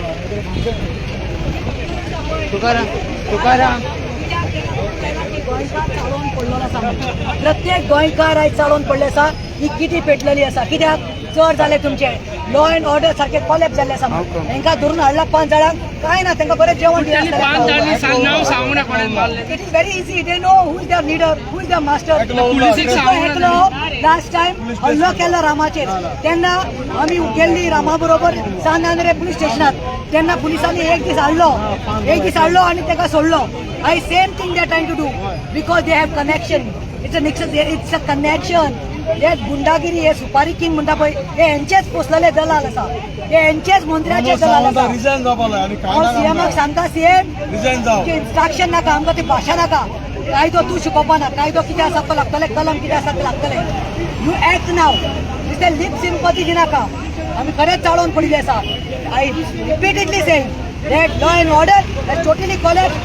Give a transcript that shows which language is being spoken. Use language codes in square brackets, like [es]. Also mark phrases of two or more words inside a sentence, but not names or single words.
[kok] तुकाराम गोंयकार चाळोवन पडलो आसा. प्रत्येक गोंयकार आयज चाळोवन पडले आसा. ही किती पेटलेली आसा. कित्याक चड जाले तुमचे [en] law and order [kok] सारखे कॉलेप्स जाल्ले आसा. तांकां धरून हाडला 5 जाणांक काय ना. तांकां बरें जेवण दिलें. [en] It is very easy. They know who is their leader, who is their master. last time [kok] हल्लो केलो रामाचेर. तेन्ना आमी गेल्ली रामा बरोबर सांगांद्रे पुलीस स्टेशनात. तेन्ना पुलिसांनी एक दीस हाडलो आणि ताका सोडलो. [en] I same thing they are trying to do because they have connection. It's a connection. [kok] हे गुंडागिरी हे सुपारी किंग म्हणटा पळय हे यांचेच पोसलेले दलाल आसा. हे यांचेच मंत्र्याचे दलाल आसा. हांव सीएमाक सांगता [en] CM instruction [kok] नाका आमकां ती भाशा नाका. कायदो तूं शिकोवपा ना. कायदो कितें आसा तो लागतले. कलम कितें आसा ते लागतले. [en] you act now. [kok] दिसते [en] lip sympathy [kok] दिनाका. आमी खरेंच चाळोवन पडिल्ले आसा. [en] I repeatedly saying that law and order has totally collapsed.